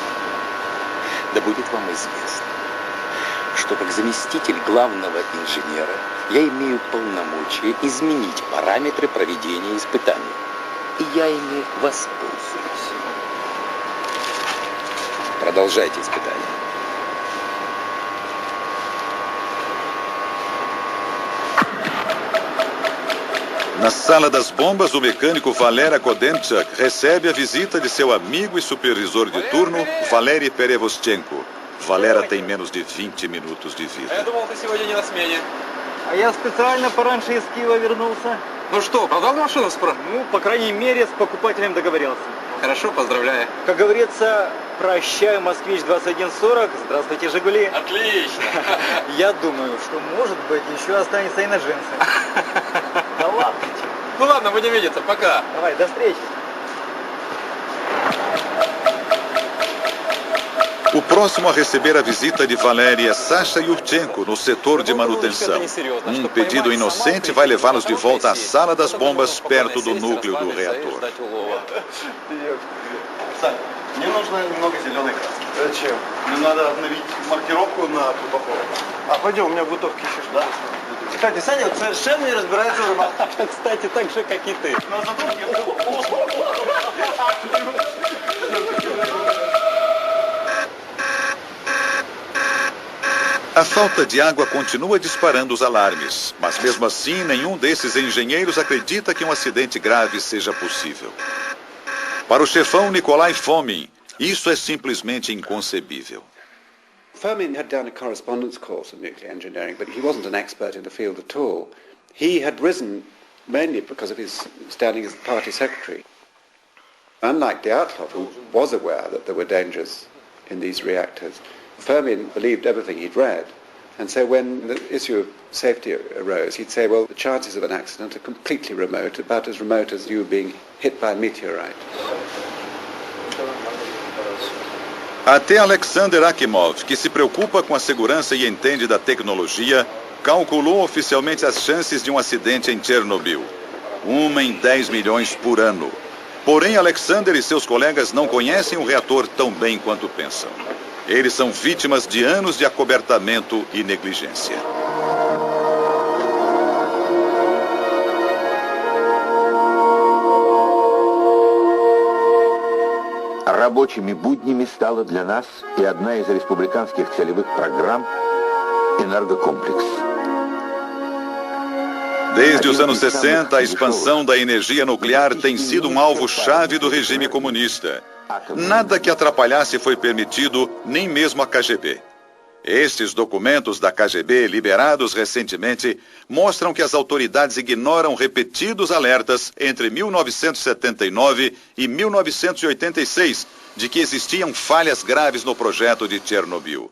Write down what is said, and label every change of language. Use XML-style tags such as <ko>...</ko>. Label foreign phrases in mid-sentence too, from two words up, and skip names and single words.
<ru>Да будет вам известно, что как заместитель главного инженера я имею полномочия изменить параметры проведения испытаний. И я ими воспользуюсь. Продолжайте испытания.</ru> <pt>Na sala das bombas, o mecânico Valer Kodenchuk recebe a visita de seu amigo e supervisor de turno, Valery Perevostchenko. Valera tem menos de 20 minutos de vida.</pt> <ru>Я думал, ты сегодня не на смене. А я специально пораньше из Киева вернулся. Ну что, продал машину справа? Ну, по крайней мере, с покупателем договорился. Хорошо, поздравляю. Как говорится, прощаю, Москвич 2140, здравствуйте, Жигули. Отлично. Я думаю, что, может быть, еще останется и на джинсы. Да ладно. Ну ладно, будем видеться, пока. Давай, до встречи.</ru> <pt>O próximo a receber a visita de Valery é Sasha Yurchenko, no setor de manutenção. Um pedido inocente vai levá-los de volta à sala das bombas, perto do núcleo do reator.</pt> <ru>Мне нужно немного зеленой краски. Зачем? Мне надо обновить маркировку на трубоходе. А пойдем, у меня в бутовке еще что-то. Кстати, Саня вот совершенно не разбирается в романах. Кстати, так же, как и ты. Но зато</ru> <pt>A falta de água continua disparando os alarmes, mas mesmo assim nenhum desses engenheiros acredita que um acidente grave seja possível. Para o chefão Nikolai Fomin, isso é simplesmente inconcebível.</pt> <en>Fomin had done a correspondence course in nuclear engineering, but he wasn't an expert in the field at all. He had risen mainly because of his standing as the party secretary. Unlike Dyatlov, who was aware that there were dangers in these reactors, Fomin believed everything he'd read. And so when the issue of safety arose, he'd say, well, the chances of an accident are completely remote, about as remote as you being hit by a meteorite.</en> <pt>Até Alexander Akimov, que se preocupa com a segurança e entende da tecnologia, calculou oficialmente as chances de um acidente em Chernobyl. 1 em 10 milhões por ano. Porém, Alexander e seus colegas não conhecem o reator tão bem quanto pensam. Eles são vítimas de anos de acobertamento e negligência.</pt> <ru>Рабочими буднями стала для нас и одна из республиканских целевых программ «Энергокомплекс».</ru> <pt>Desde os anos 60, a expansão da energia nuclear tem sido um alvo-chave do regime comunista. Nada que atrapalhasse foi permitido, nem mesmo a KGB. Estes documentos da KGB, liberados recentemente, mostram que as autoridades ignoram repetidos alertas entre 1979 e 1986 de que existiam falhas graves no projeto de Chernobyl.</pt>